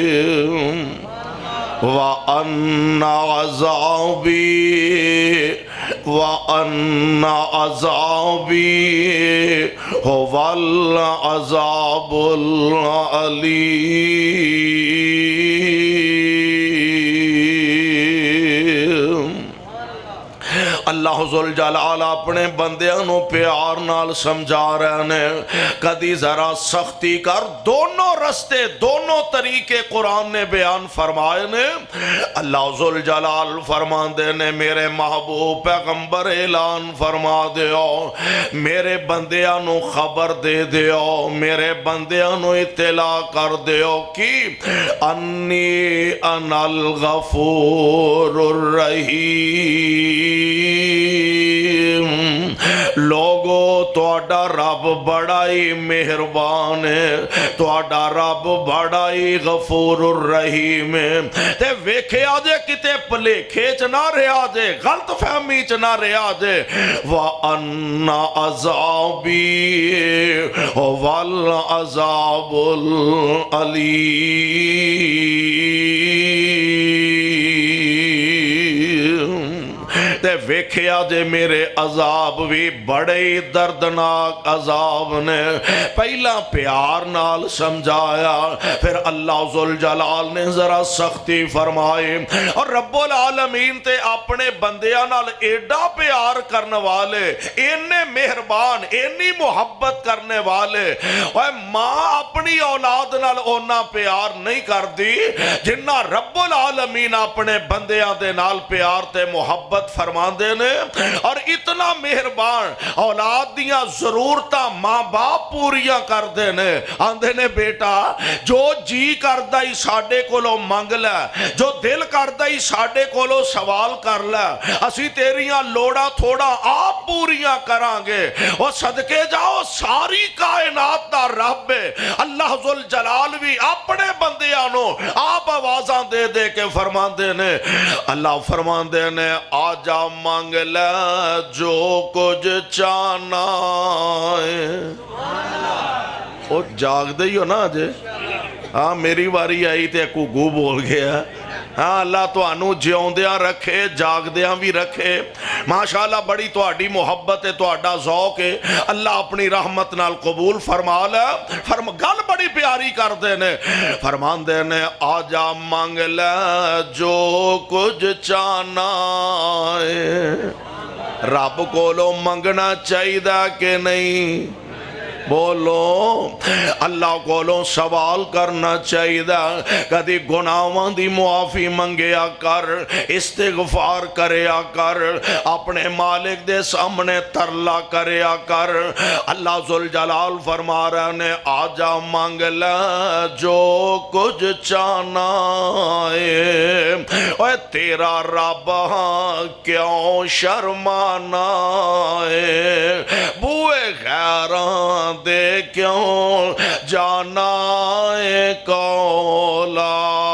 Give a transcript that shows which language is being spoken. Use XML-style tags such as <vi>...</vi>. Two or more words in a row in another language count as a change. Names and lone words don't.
<ar>الرحیم وَأَنَّ عَذَابِي وَأَنَّ عَذَابِي هُوَ الْعَذَابُ الْعَلِيمُ۔</ar> <pa>اللہ ذوالجلال اپنے بندیاں نو پیار نال سمجھا رہے نے، کدی ذرا سختی کر، دونوں رستے دونوں طریقے قرآن نے بیان فرمائے نے۔ اللہ ذوالجلال فرما دے نے میرے محبوب پیغمبر اعلان فرما دیو، میرے بندیاں نو خبر دے دیو، میرے بندیاں نو اطلاع کر دیو کہ</pa> <ar>انی انا الغفور الرحیم۔</ar> <pa>لوگو تواڈا رب بڑا ہی مہربان ہے، تواڈا رب بڑا ہی غفور الرحیم ہے۔ تے ویکھیا جے کتے پلیکھے چ نہ رہا جے، غلط فہمی چ نہ رہا جے،</pa> <ar>وَأَنَّ عَذَابِي هُوَ الْعَذَابُ الْعَلِيمُ۔</ar> <pa>تے ویکھیا جے میرے عذاب بھی بڑے دردناک عذاب نے۔ پہلا پیار نال سمجھایا، پھر اللہ ذوالجلال نے ذرا سختی فرمائی، اور رب العالمین تے اپنے بندیاں نال ایڈا پیار کرنے والے، اینے مہربان، اینی محبت کرنے والے، اور ماں اپنی اولاد نال اونا پیار نہیں کر دی جنہ رب العالمین اپنے بندیاں دے نال پیار تے محبت فرما دے نے۔ اور اتنا مہربان، اولاد دیاں ضرورتاں ماں باپ پوریاں کر دے نے، آندے نے بیٹا جو جی کردہ ہی ساڑے کولو مانگ لے، جو دل کردہ ہی ساڑے کولو سوال کر لے، اسی تیریاں لوڑا تھوڑا آپ پوریاں کرانگے۔ اور صدقے جاؤ ساری کائنات دا رب ہے اللہ ذوالجلال بھی اپنے بندیاں نو آپ آوازاں دے دے کے فرما دے نے۔ اللہ فرما دے نے آجا مانگ لے جو کچھ چاہنا ہے۔ وہ جاگ دے ہی ہو نا آجے، ہاں میری باری آئی تے کو گو بول گیا۔ ہاں اللہ تو انو جیوندیاں رکھے، جاگ دیاں بھی رکھے۔ ماشاءاللہ بڑی تو آڈی محبت ہے، تو آڈا ذوق ہے، اللہ اپنی رحمت نال قبول فرما لے۔ گل بڑی پیاری کر دینے، فرمان دینے آجا مانگ لے جو کچھ چاہنا ہے۔ رب کو لو منگنا چاہیے دا کہ نہیں؟ بولو اللہ کولوں سوال کرنا چاہیے دا، کدی گناہاں دی معافی منگیا کر، استغفار کریا کر، اپنے مالک دے سامنے ترلا کریا کر۔ اللہ ذوالجلال فرما رہے نے آجا مانگ لے جو کچھ چاہنا ہے، اے تیرا رب کیوں شرمانا ہے، بوئے غیراں دے کیوں جانا ہے، کو لا</pa>